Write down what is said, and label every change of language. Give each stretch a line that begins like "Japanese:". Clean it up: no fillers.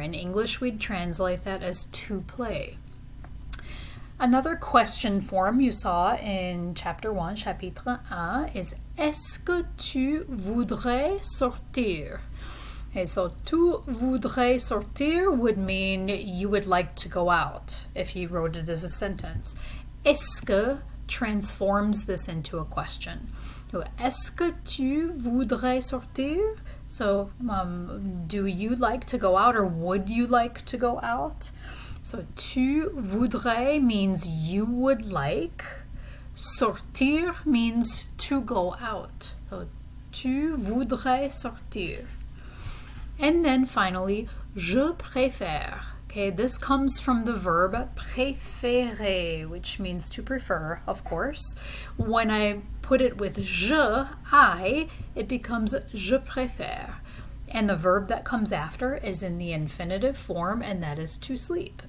English: In English, we'd translate that as to play. Another question form you saw in chapter 1,
French: chapitre 1,
English: is
French: est-ce que tu voudrais sortir?
English: Okay, so
French: tu voudrais sortir
English: would mean you would like to go out if you wrote it as a sentence.
French: Est-ce que
English: transforms this into a question.
French: So, est-ce que tu voudrais sortir?
English: So, do you like to go out or would you like to go out? So,
French: tu voudrais
English: means you would like.
French: Sortir
English: means to go out. So,
French: Tu voudrais sortir.
English: And then finally,
French: je préfère.
English: Okay, this comes from the verb préférer, which means to prefer, of course. When I put it with je, I, it becomes
French: je préfère.
English: And the verb that comes after is in the infinitive form, and that is to sleep.